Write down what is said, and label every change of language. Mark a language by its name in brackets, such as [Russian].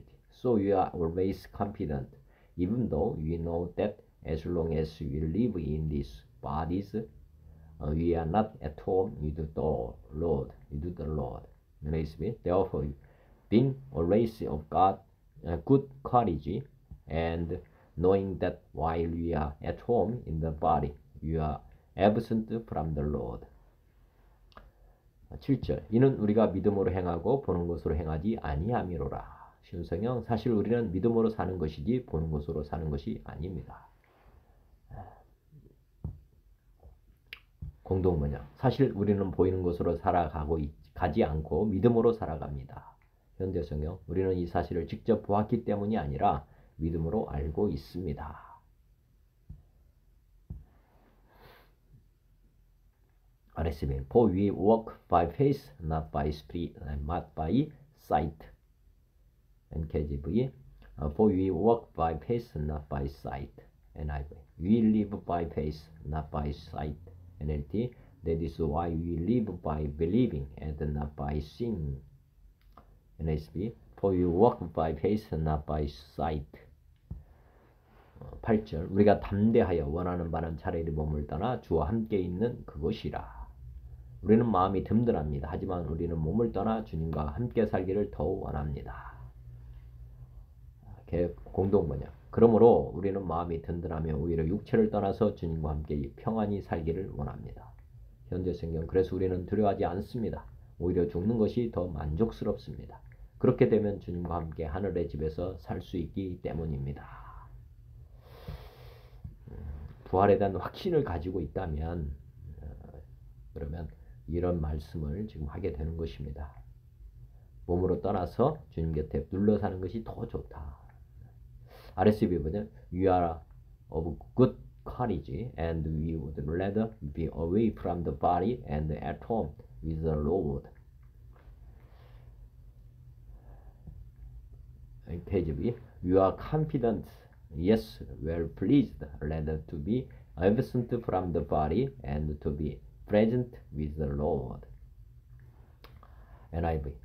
[English] So we are always confident, even though we know that as long as we live in these bodies, we are not at home with the Lord. Therefore, being always of God, good courage, and knowing that while we are at home in the body, we are absent from the Lord. [Korean] 7절. 이는 우리가 믿음으로 행하고 보는 것으로 행하지 아니함이로라. 쉬운 성경. 사실 우리는 믿음으로 사는 것이지 보는 것으로 사는 것이 아닙니다. 공동번역. 사실 우리는 보이는 것으로 가지 않고 믿음으로 살아갑니다. 현대성경. 우리는 이 사실을 직접 보았기 때문이 아니라 믿음으로 알고 있습니다. [English] RSV. For we walk by faith, not by sight. NKJV. For we walk by faith, not by sight. NIV. We live by faith, not by sight. NLT. That is why we live by believing and not by seeing. NSB. For we walk by faith, not by sight. [Korean] 8절. 우리가 담대하여 원하는 바는 차라리 몸을 떠나 주와 함께 있는 그것이라. 우리는 마음이 든든합니다. 하지만 우리는 몸을 떠나 주님과 함께 살기를 더욱 원합니다. 공동번역. 그러므로 우리는 마음이 든든하며 오히려 육체를 떠나서 주님과 함께 평안히 살기를 원합니다. 현대성경. 그래서 우리는 두려워하지 않습니다. 오히려 죽는 것이 더 만족스럽습니다. 그렇게 되면 주님과 함께 하늘의 집에서 살 수 있기 때문입니다. 부활에 대한 확신을 가지고 있다면 그러면 이런 말씀을 지금 하게 되는 것입니다. 몸으로 떠나서 주님 곁에 눌러 사는 것이 더 좋다. RSV 버전. [English] We are of good courage and we would rather be away from the body and at home with the Lord. Page B. You are confident, yes, well pleased, rather to be absent from the body and to be present with the Lord. NIV.